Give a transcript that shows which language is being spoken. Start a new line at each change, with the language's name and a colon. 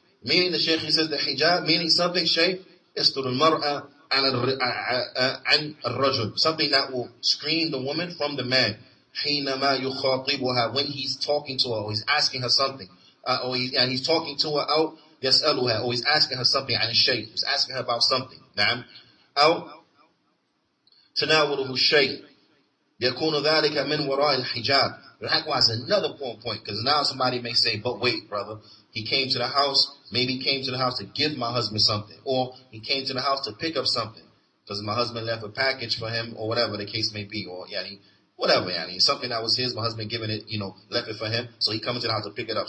English: Meaning the Shaykh, he says the hijab, meaning something, Shaykh,
Arabic: يستر المرأة عن الرجل.
English: Something that will screen the woman from the man.
Arabic: حينما يخاطبها,
English: when he's talking to her, or he's asking her something, or he's talking to her out,
Arabic: يسألها,
English: or he's asking her something
Arabic: عن الشيء,
English: he's asking her about something.
Arabic: نعم. أو تناوله الشيء يكون ذلك من وراء الحجاب.
English: Likewise, another point, because now somebody may say, but wait, brother, he came to the house, maybe he came to the house to give my husband something, or he came to the house to pick up something, because my husband left a package for him, or whatever the case may be, or whatever, something that was his, my husband giving it, left it for him, so he comes to the house to pick it up.